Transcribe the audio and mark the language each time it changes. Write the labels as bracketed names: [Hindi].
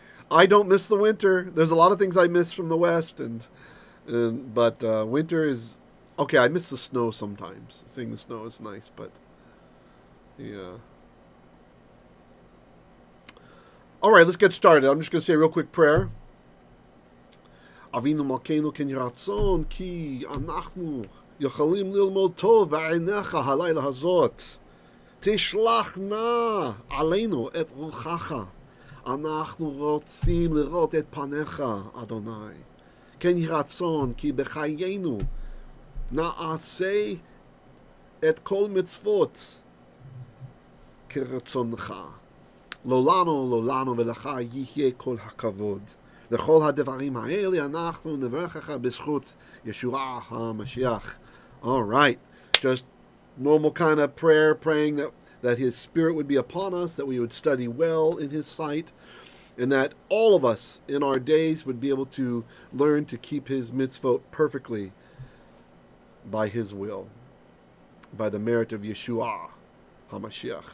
[English] I don't miss the winter. There's a lot of things I miss from the West, but winter is... Okay, I miss the snow sometimes. Seeing the snow is nice, but... Yeah. All right, let's get started. I'm just going to say a real quick prayer. [Hebrew] אבינו מלכנו כן רצון כי אנחנו יכולים ללמוד טוב בעיניך הלילה הזאת. תשלח נא עלינו את רוחך. אנחנו רוצים לראות את פניך, אדוני. כן רצון כי בחיינו נעשה את כל מצוות כרצונך. לא לנו ולך יהיה כל הכבוד. לכל הדברים האלה אנחנו נברכך בזכות ישוע המשיח. [English] All right. Just normal kind of prayer, praying that his spirit would be upon us, that we would study well in his sight, and that all of us in our days would be able to learn to keep his mitzvot perfectly by his will, by the merit of Yeshua HaMashiach.